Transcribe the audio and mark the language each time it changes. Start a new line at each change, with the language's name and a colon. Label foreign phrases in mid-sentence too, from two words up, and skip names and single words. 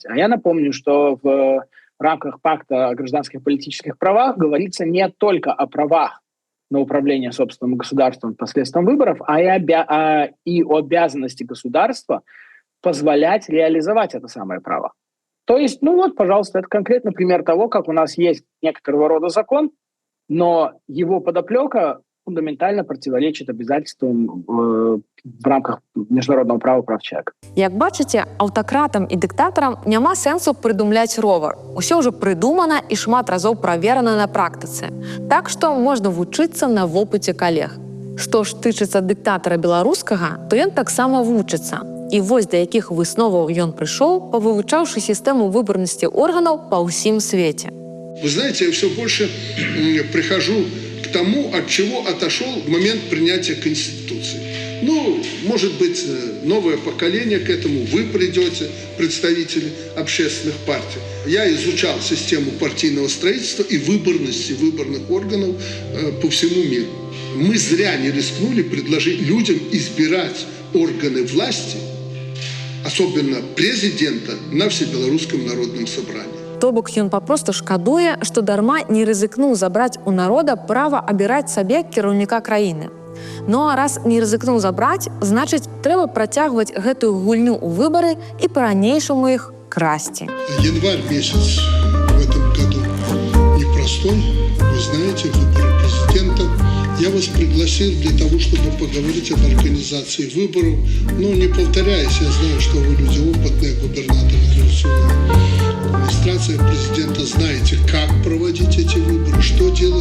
Russian: А я напомню, что в рамках пакта о гражданских и политических правах говорится не только о правах на управление собственным государством посредством выборов, а и о обязанности государства позволять реализовать это самое право. То есть, пожалуйста, это конкретный пример того, как у нас есть некоторого рода закон, но его подоплека фундаментально противоречит обязательствам в рамках международного права прав человека.
Belarusian: Як бачыце, аўтакратам і дыктатарам няма сэнсу прыдумляць ровар. Усё ўжо прыдумана і шмат разоў праверана на практыцы. Так што можна вучыцца на вопыце калег. Што ж тычыцца дыктатара беларускага, то ён таксама вучыцца. І вось да якіх высноваў ён прыйшоў, павывучаўшы сістэму выбарнасці органаў па ўсім свеце.
Russian: Вы знаете, я все больше прихожу к тому, от чего отошел в момент принятия Конституции. Ну, может быть, новое поколение к этому, вы придете, представители общественных партий. Я изучал систему партийного строительства и выборности выборных органов по всему миру. Мы зря не рискнули предложить людям избирать органы власти, особенно президента, на Всебелорусском народном собрании.
Belarusian: То бок ён папросту шкадуе, што дарма не рызыкнуў забраць у народа права абіраць сабе кіраўніка краіны. Ну а раз не рызыкнуў забраць, значыць, трэба працягваць гэтую гульню ў выбары і па-ранейшаму іх красці.
Russian: Январь месяц в этом году непростой. Вы знаете, выборы президента. Я вас пригласил для того, чтобы поговорить об организации выборов. Но не повторяясь, я знаю, что вы люди опытные, губернаторы администрация президента, знаете, как проводить эти выборы, что делать.